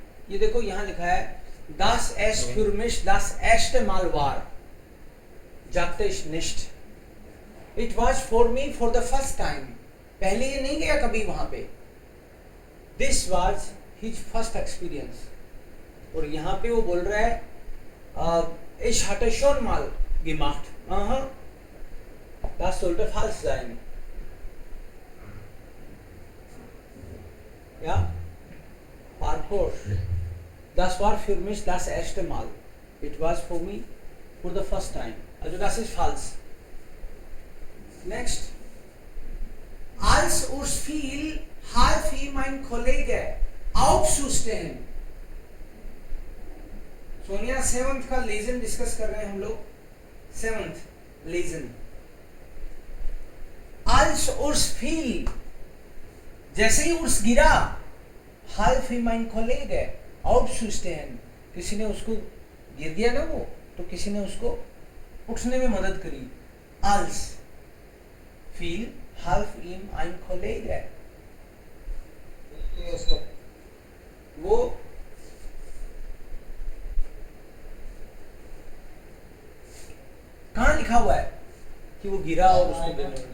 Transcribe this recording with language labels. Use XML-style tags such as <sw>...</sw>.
<hi>ये देखो यहाँ लिखा है</hi> <de>das es für mich das erste Mal war, sagte ich nicht.</de> <en>It was for me for the first time.</en> <hi>पहले ये नहीं गया कभी वहां पे.</hi> <en>This was his first experience.</en> <hi>और यहाँ पे वो बोल रहा है</hi> <de>ich hatte schon mal gemacht. Aha. Das sollte falsch sein. Ja. Parkour. Das war für mich das erste Mal.</de> <en>It was for me for the first time.</en> <de>Also das ist falsch.</de> <en>Next.</en> <de>Als uns fiel, half ihm mein Kollege aufzustehen.</de> <hi>Sonia 7th का lesion discuss कर रहे हैं हम लोग. 7th lesion.</hi> <de>Als uns fiel,</de> <hi>जैसे ही उर्स गिरा,</hi> <de>half ihm mein Kollege aufzustehen,</de> <hi>किसी ने उसको, गिर गया ना वो, तो किसी ने उसको उठने में मदद करी.</hi> <de>Als fiel, half ihm ein Kollege.</de> <hi>वो कहाँ लिखा हुआ है कि वो गिरा और उसको देने में?</hi>